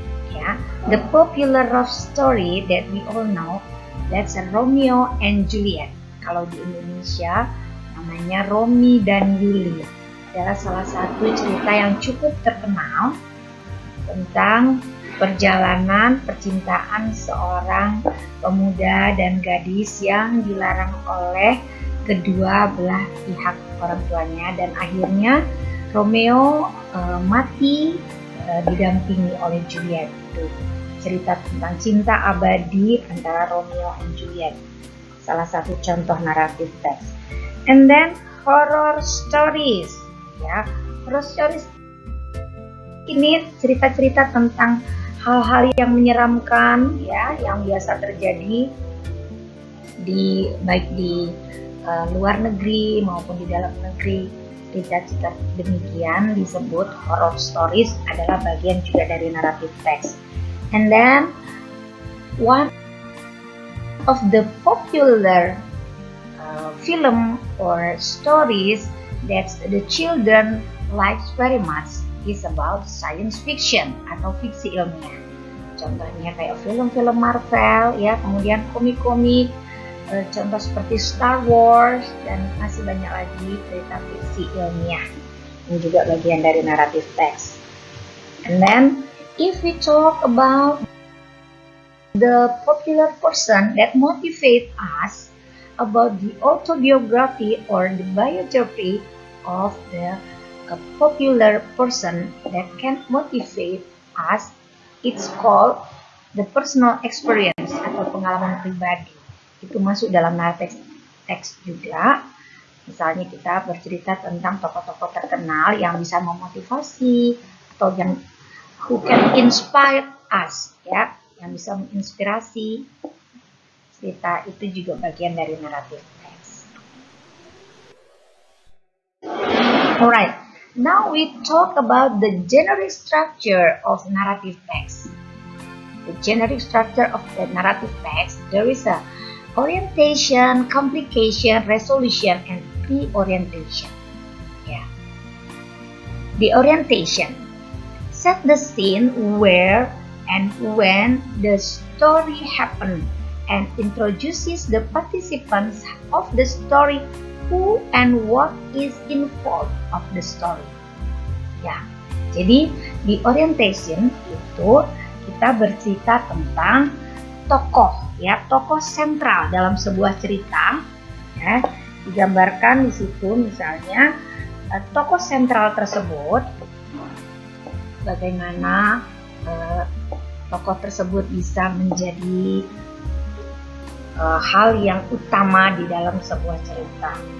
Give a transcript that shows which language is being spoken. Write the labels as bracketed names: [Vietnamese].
[English] Ya, the popular love story that we all know, that's Romeo and Juliet. [Indonesian] Kalau di Indonesia namanya Romi dan Yuli. Adalah salah satu cerita yang cukup terkenal tentang perjalanan percintaan seorang pemuda dan gadis yang dilarang oleh kedua belah pihak orang tuanya, dan akhirnya Romeo mati didampingi oleh Juliet. Itu cerita tentang cinta abadi antara Romeo and Juliet, salah satu contoh naratif teks. [English] And then horror stories. [Indonesian] Ya, horror stories ini cerita-cerita tentang hal-hal yang menyeramkan, ya, yang biasa terjadi baik di luar negeri maupun di dalam negeri. Cerita-cerita demikian disebut horror stories, adalah bagian juga dari naratif teks. [English] And then one of the popular film or stories that the children likes very much is about science fiction [Indonesian] atau fiksi ilmiah. Contohnya kayak film-film Marvel, ya, kemudian komik-komik, contoh seperti Star Wars, dan masih banyak lagi cerita fiksi ilmiah yang juga bagian dari naratif teks. [English] And then if we talk about the popular person that motivate us about the autobiography or the biography of the popular person that can motivate us, it's called the personal experience [Indonesian] atau pengalaman pribadi. Itu masuk dalam naratif teks juga. Misalnya kita bercerita tentang tokoh-tokoh terkenal yang bisa memotivasi atau yang [English] who can inspire us, [Indonesian] ya, yang bisa menginspirasi. Cerita itu juga bagian dari naratif teks. [English] Alright, now we talk about the generic structure of narrative text. The generic structure of the narrative text, there is a orientation, complication, resolution, and pre-orientation. Yeah. The orientation set the scene where and when the story happened and introduces the participants of the story, who and what is involved of the story. [Indonesian] Ya, jadi di orientation itu kita bercerita tentang tokoh, ya, tokoh sentral dalam sebuah cerita, ya, digambarkan di situ misalnya tokoh sentral tersebut, bagaimana tokoh tersebut bisa menjadi hal yang utama di dalam sebuah cerita.